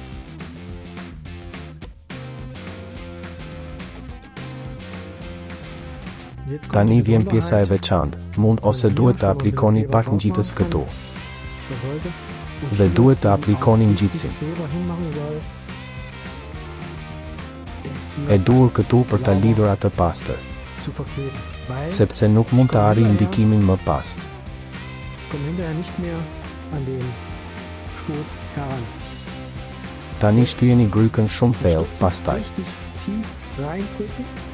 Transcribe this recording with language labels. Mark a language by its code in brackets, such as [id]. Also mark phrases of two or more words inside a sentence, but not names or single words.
[sq] Tani vjen pjesa e veçantë, mund ose duhet të aplikoni pak ngjitës këtu. Dhe duhet të aplikoni ngjitësin e duhur këtu për ta lidhur atë pastër. sepse nuk mund të arrijë ndikimin më pas. [de] komme hinterher nicht mehr an den Stoß heran. [sq] Tani shtyjeni grykën shumë thellë, pastaj. [de] Richtig tief reindrücken.